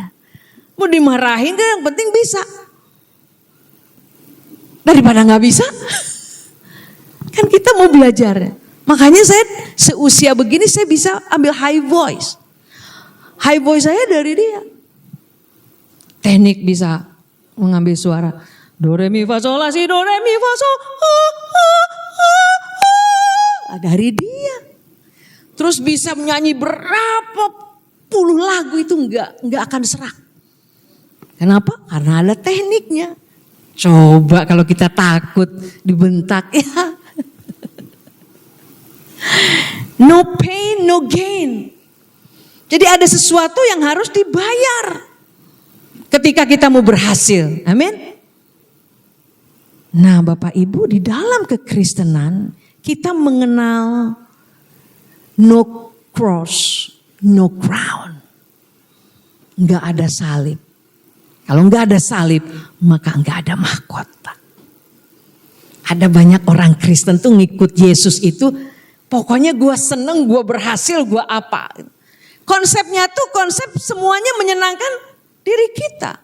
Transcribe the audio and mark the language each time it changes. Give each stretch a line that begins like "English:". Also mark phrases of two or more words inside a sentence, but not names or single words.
Indonesian: Mau dimarahin kan yang penting bisa. Daripada nggak bisa, kan kita mau belajar. Makanya saya seusia begini saya bisa ambil
English: high voice. High voice
Indonesian: saya dari dia. Teknik bisa mengambil suara. Do, re, mi, fa, sol, la, si, do, re, mi, fa, sol. Dari dia. Terus bisa menyanyi berapa puluh lagu itu enggak akan serak. Kenapa? Karena ada tekniknya. Coba kalau kita takut dibentak ya.
English: No pain, no gain.
Indonesian: Jadi ada sesuatu yang harus dibayar ketika kita mau berhasil. Amin. Nah Bapak Ibu, di dalam kekristenan kita mengenal
English: no cross, no crown.
Indonesian: Enggak ada salib. Kalau enggak ada salib, maka enggak ada mahkota. Ada banyak orang Kristen tuh ngikut Yesus itu, pokoknya gue seneng, gue berhasil, gue apa. Konsepnya tuh konsep semuanya menyenangkan diri kita.